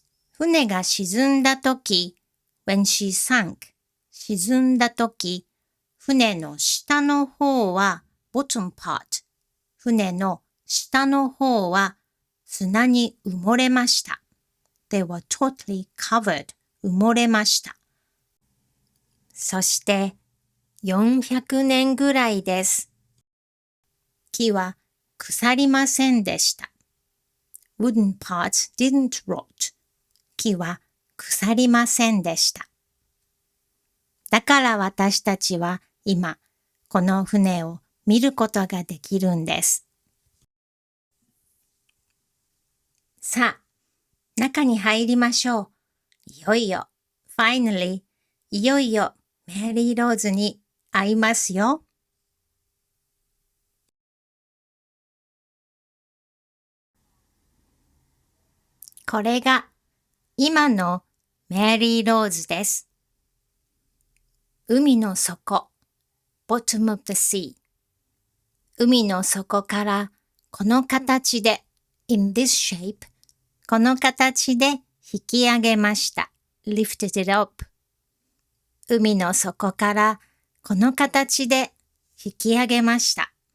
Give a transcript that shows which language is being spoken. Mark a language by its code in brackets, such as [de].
[ja] 船が沈んだとき、 [en] when she sank、 [ja] 沈んだとき、船の下の方は [en] bottom part、 [ja] 船の下の方は砂に埋もれました。 [en] They were totally covered、 [ja] 埋もれました。そして400年ぐらいです。木は腐りませんでした。 [en] wooden parts didn't rot. [ja] 木は腐りませんでした。だから私たちは今、この船を見ることができるんです。さあ、中に入りましょう。いよいよ、 [en] finally、 [ja] いよいよメリーローズに会いますよ。これが今のメリーローズです。海の底、 [en] bottom of the sea。 [ja] 海の底からこの形で、 [en] in this shape、 [ja] この形で引き上げました。 [en] lifted it up。 [ja] 海の底からこの形で引き上げました。